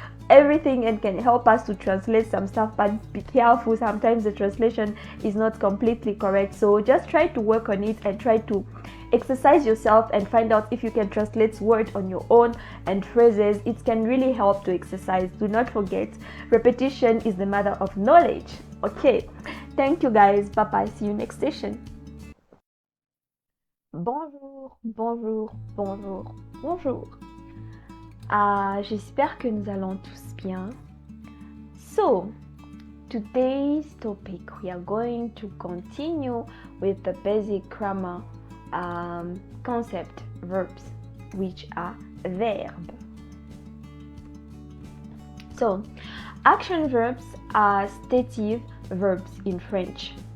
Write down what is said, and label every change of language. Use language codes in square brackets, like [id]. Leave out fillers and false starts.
[en] everything and can help us to translate some stuff, but be careful, sometimes the translation is not completely correct. So just try to work on it and try to exercise yourself and find out if you can translate words on your own and phrases. It can really help to exercise. Do not forget, repetition is the mother of knowledge. Okay, thank you guys. Bye bye. See you next session. [fr] Bonjour, bonjour, bonjour, bonjour. J'espère que nous allons tous bien. [en] So, today's topic, we are going to continue with the basic grammar concept, verbs, which are verbs. So, action verbs are stative verbs in French.